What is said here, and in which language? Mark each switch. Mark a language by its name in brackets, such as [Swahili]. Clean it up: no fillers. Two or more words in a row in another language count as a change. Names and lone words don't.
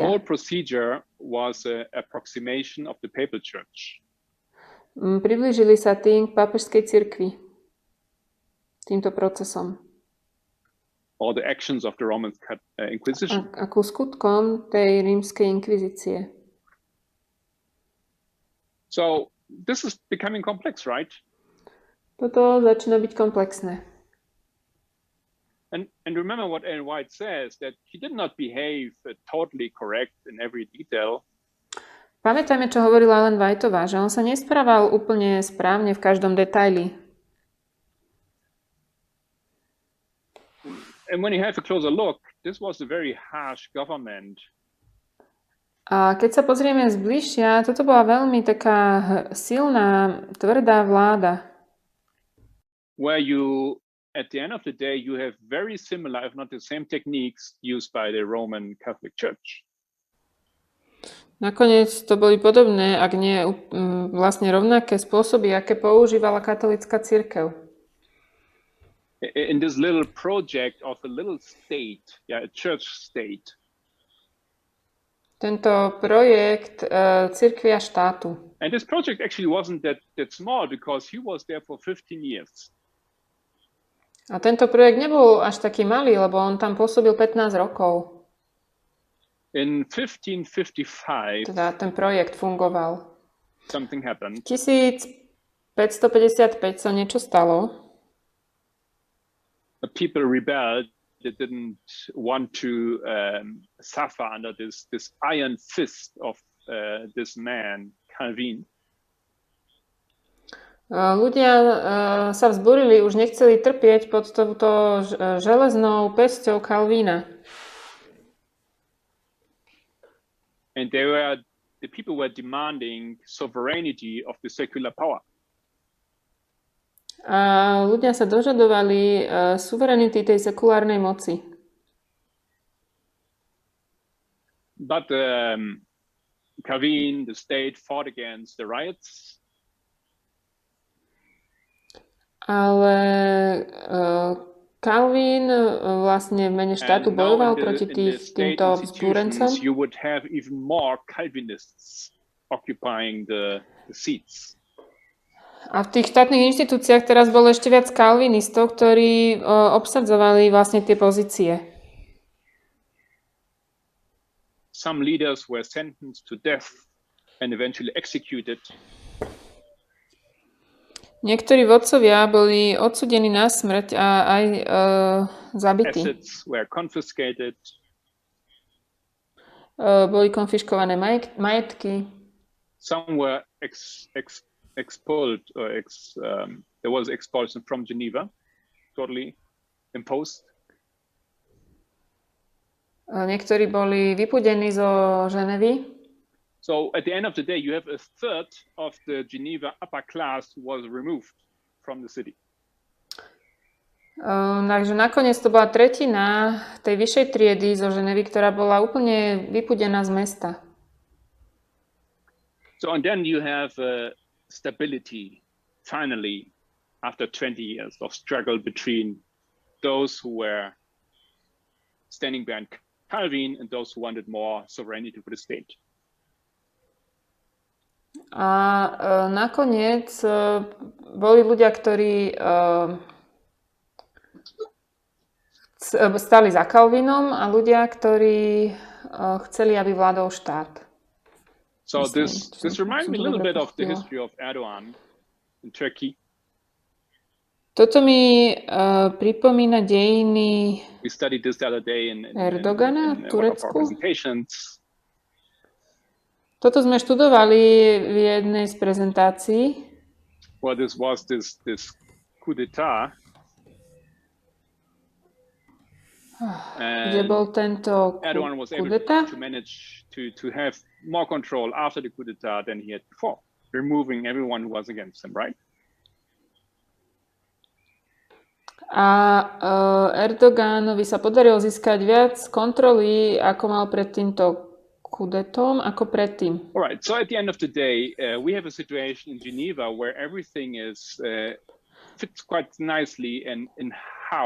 [English] The whole procedure was an approximation of the papal church. [Slovak] Priblížili sa tým k pápežskej cirkvi týmto procesom. [English] Or the actions of the Roman Inquisition. [Slovak] Ako skutkom tej rímskej inkvizície. [English] So this is becoming complex, right? [Slovak] Toto začína byť komplexné. [English] And remember what Ellen White says, that he did not behave totally correct in every detail. [Slovak] Pamätajme, čo hovorila Ellen Whiteová, že on sa nesprával úplne správne v každom detaili. [English] And when you have a closer look, this was a very harsh government. [Slovak] A keď sa pozrieme zbližšia, toto bola veľmi taká silná, tvrdá vláda. [English] Where you, at the end of the day, you have very similar, if not the same techniques used by the Roman Catholic Church. [Slovak] Nakoniec to boli podobné, ak nie vlastne rovnaké spôsoby, aké používala katolícka cirkev. [English] In this little project of a little state, a church state. [Slovak] Tento projekt cirkvi a štátu. [English] And this project actually wasn't that small because he was there for 15 years. [Slovak] A tento projekt nebol až taký malý, lebo on tam pôsobil 15 rokov. [English] In 1555, [Slovak] teda ten projekt fungoval. [English] Something happened. [Slovak] 1555 sa niečo stalo. [English] People rebelled. They didn't want to suffer under this iron fist of this man, Kalvín. [Slovak] Ľudia sa vzburili, už nechceli trpieť pod touto železnou pesťou Kalvína. [English] And the people were demanding sovereignty of the secular power. [Slovak] A ľudia sa dožadovali suverenity tej sekulárnej moci. [English] But Kalvín, the state, fought against the riots. [Slovak] Ale Kalvín vlastne v mene štátu bojoval proti týmto vzbúrencom. [English] You would have even more Calvinists occupying the seats. [Slovak] A v tých štátnych inštitúciách teraz bolo ešte viac kalvinistov, ktorí obsadzovali vlastne tie pozície. [English] Some leaders were sentenced to death and eventually executed. [Slovak] Niektorí vodcovia boli odsúdení na smrť a aj zabití. [English] Assets were confiscated. [Slovak] Boli konfiškované majetky. [English] Some were expelled, or there was expulsion from Geneva, totally imposed. [Slovak] Niektorí boli vypudení zo Ženevy. [English] So at the end of the day, you have a third of the Geneva upper class was removed from the city. [Slovak] Takže nakoniec to bola tretina tej vyššej triedy zo Ženevy, ktorá bola úplne vypudená z mesta. [English] So and then you have stability, finally, after 20 years of struggle between those who were standing behind Kalvín and those who wanted more sovereignty for the state. [Slovak] A nakoniec boli ľudia, ktorí stali za Kalvínom a ľudia, ktorí chceli, aby vládol štát. [English] So [Slovak] Myslím, [English] this reminds me a [Slovak] som to [English] little [Slovak] dobre [English] bit of the [Slovak] pochopila. [English] history of Erdogan in Turkey. [Slovak] Toto mi pripomína dejiny [English] We studied this the other day in [Slovak] Erdogana v [English] one of our [Slovak] Turecku. [English] presentations. [Slovak] Toto sme študovali v jednej z prezentácií. [English] Well, this was this coup d'etat. [Slovak] Kde bol tento [English] Erdogan was able [Slovak] kudeta? [English] to manage to have more control after the coup d'etat than he had before, removing everyone who was against him, right? [Slovak] A Erdoganovi sa podarilo získať viac kontroly, ako mal pred týmto kudetom, ako predtým. [English] All right. So at the end of the day, we have a situation in Geneva where everything is fits quite nicely in how